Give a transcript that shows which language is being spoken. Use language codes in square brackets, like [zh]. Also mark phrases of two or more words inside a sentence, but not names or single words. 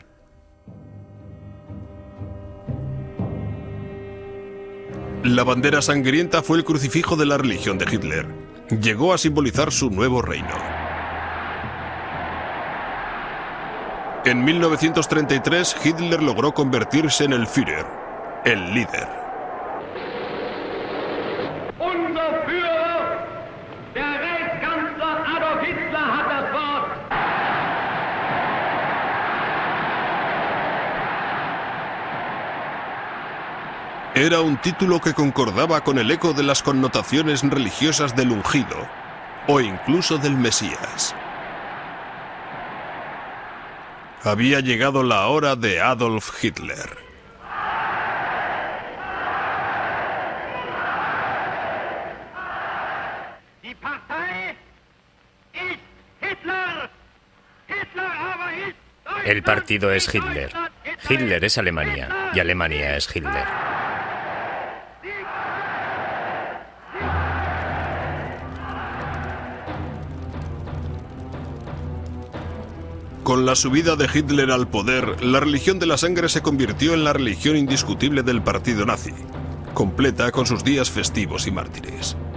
[es] La bandera sangrienta fue el crucifijo de la religión de Hitler. Llegó a simbolizar su nuevo reino. En 1933, Hitler logró convertirse en el Führer, el líder. [de] Unser Führer, der Reichskanzler Adolf Hitler, hat das Wort. [es] Era un título que concordaba con el eco de las connotaciones religiosas del ungido, o incluso del Mesías. Había llegado la hora de Adolf Hitler. [de] Die Partei ist Hitler. Hitler aber ist Deutschland. [es] El partido es Hitler. Hitler es Alemania y Alemania es Hitler. Con la subida de Hitler al poder, la religión de la sangre se convirtió en la religión indiscutible del partido nazi, completa con sus días festivos y mártires.